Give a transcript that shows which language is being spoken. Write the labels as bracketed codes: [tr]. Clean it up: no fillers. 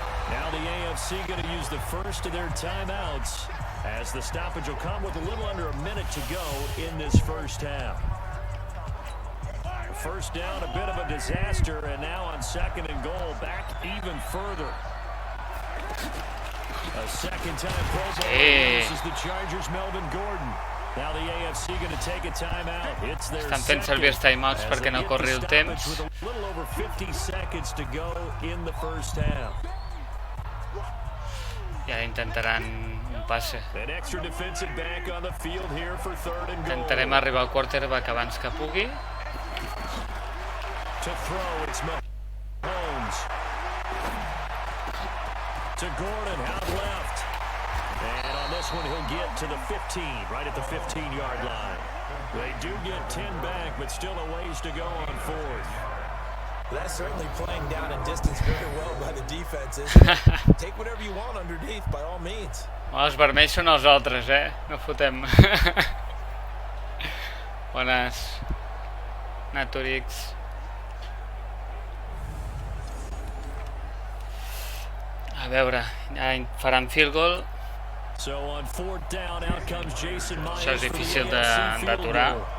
[en] Now the AFC going to use the first of their timeouts as the stoppage will come with a little under a minute to go in this first half. First down, a bit of a disaster, and now on 2nd and goal, back even further. A second-time Pro Bowl. This is the Chargers' Melvin Gordon. Now the AFC going to take a timeout. It's their [ca] Estan fent servir els timeouts perquè no corri el temps. [en] With a little over 50 seconds to go in the first half. [ca] I ara intentaran un passe. [en] An extra defensive back on the field here for 3rd and goal. [ca] Intentarem arribar al quarterback abans que pugui. [en] To throw, it's Mahomes. To Gordon, out left. And on this one, he'll get to the 15, right at the 15-yard line. They do get 10 back, but still a ways to go on 4th. That's certainly playing down in distance very well by the defenses. Take whatever you want underneath, by all means. [ca] Els vermells són els altres, No fotem. Bones. Naturix. A veure, ja faran field goal. Això és difícil d'aturar.